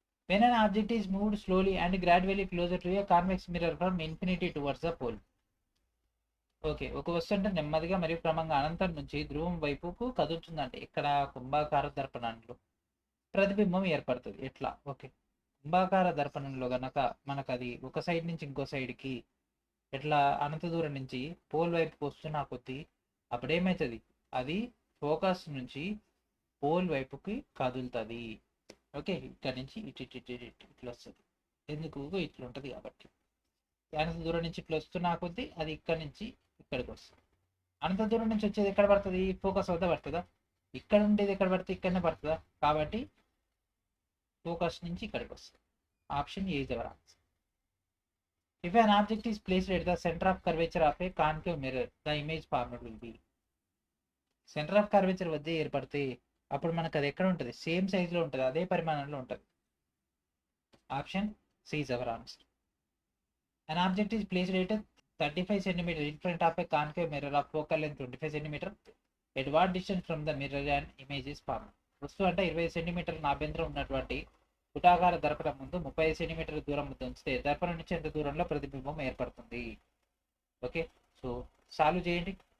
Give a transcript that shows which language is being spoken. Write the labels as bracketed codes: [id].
[en] When an object is moved slowly and gradually closer to a convex mirror from infinity towards the pole. [te] Okay, ఒక వస్తువు అంటే నెమ్మదిగా మరియు క్రమంగా అనంతం నుంచి ధ్రువం వైపుకు కదులుతుందంటే ఇక్కడ కుంభాకార దర్పణంలో ప్రతిబింబం ఏర్పడుతుంది. ఎట్లా? ఓకే, కుంభాకార దర్పణంలో గనక మనకు అది ఒక సైడ్ నుంచి ఇంకో సైడ్కి ఎట్లా అనంత దూరం నుంచి పోల్ వైపుకి వస్తున్నా కొద్దీ అప్పుడేమవుతుంది, అది ఫోకస్ నుంచి పోల్ వైపుకి కదులుతుంది. ఓకే, ఇక్కడ నుంచి ఇట్లా వస్తుంది. ఎందుకు? ఇట్లా ఉంటుంది కాబట్టి. అనంత దూరం నుంచి ఇట్లా వస్తున్నా కొద్దీ అది ఇక్కడ నుంచి ఇక్కడికి వస్తుంది. అనంత దూరం నుంచి వచ్చేది ఎక్కడ పడుతుంది? ఫోకస్ వద్ద పడుతుందా? ఇక్కడ ఉండేది ఎక్కడ పడితే ఇక్కడనే పడుతుందా? కాబట్టి ఫోకస్ నుంచి ఇక్కడికి వస్తుంది. Option ఏ is our answer. [en] If an object is placed at the center of curvature of a concave mirror, the image formed will be. [te] Centre of curvature వద్ద ఏర్పడితే అప్పుడు మనకు అది ఎక్కడ ఉంటుంది? సేమ్ సైజులో ఉంటుంది, అదే పరిమాణంలో ఉంటుంది. Option C is our answer. [en] An object is placed at 35 cm in front of a concave mirror of focal length 25 cm. At what distance from the mirror an image is formed? [te] వస్తువు అంటే 20 సెంటీమీటర్ల నాభ్యంతరం ఉన్నటువంటి పుటాకార దర్పణం ముందు 35 సెంటీమీటర్ల దూరం ఉంచితే దర్పణం నుంచి ఎంత దూరంలో ప్రతిబింబం ఏర్పడుతుంది? ఓకే, సో సాల్వ్ చేయండి.